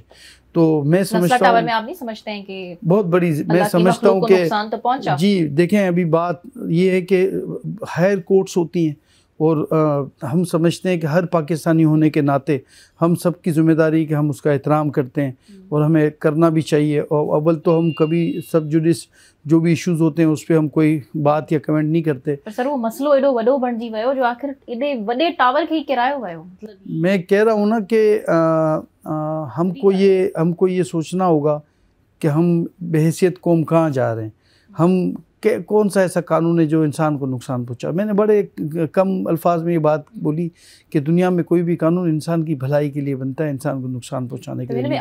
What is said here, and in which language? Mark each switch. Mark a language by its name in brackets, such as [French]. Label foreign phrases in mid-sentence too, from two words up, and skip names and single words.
[Urdu] تو میں سمجھتا ہوں، آپ نہیں سمجھتے ہیں کہ بہت بڑی، میں سمجھتا ہوں کہ جی دیکھیں، ابھی بات یہ ہے کہ [English] higher courts [Urdu] ہوتی ہیں، اور ہم سمجھتے ہیں کہ ہر پاکستانی ہونے کے ناطے ہم سب کی ذمہ داری کہ ہم اس کا احترام کرتے ہیں، اور ہمیں کرنا بھی چاہیے. اور اول تو ہم کبھی [Latin] sub judice [Urdu] جو بھی ایشوز ہوتے ہیں اس پر ہم کوئی بات یا کمنٹ نہیں کرتے. [Sindhi] पर सर वो मसलो एडो वडो बणजी वियो जो आखिर एडे वडे टावर के ही किरायो वियो। [Urdu] میں کہہ رہا ہوں نا کہ ہم کو یہ سوچنا ہوگا کہ ہم بحیثیت قوم کہاں جا رہے ہیں، ہم کون سا ایسا قانون ہے جو انسان کو نقصان پہنچا. میں نے بڑے کم الفاظ میں یہ بات بولی کہ دنیا میں کوئی بھی قانون انسان کی بھلائی کے لیے بنتا ہے، انسان کو نقصان پہنچانے کے لیے.